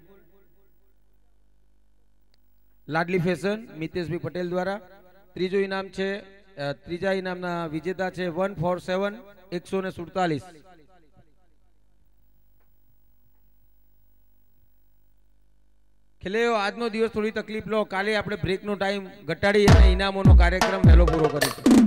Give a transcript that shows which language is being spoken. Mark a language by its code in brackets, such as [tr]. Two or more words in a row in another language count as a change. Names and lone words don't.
[gu] લાડલી ફેશન મિતેશભાઈ પટેલ દ્વારા। ત્રીજો ઇનામ છે, ત્રીજા ઇનામના વિજેતા છે 147 147। ખેલેયો આજનો દિવસ થોડી તકલીફ લો, કાલે આપણે બ્રેકનો ટાઇમ ઘટાડી અને ઇનામોનો કાર્યક્રમ વહેલો પૂરો કરીશું।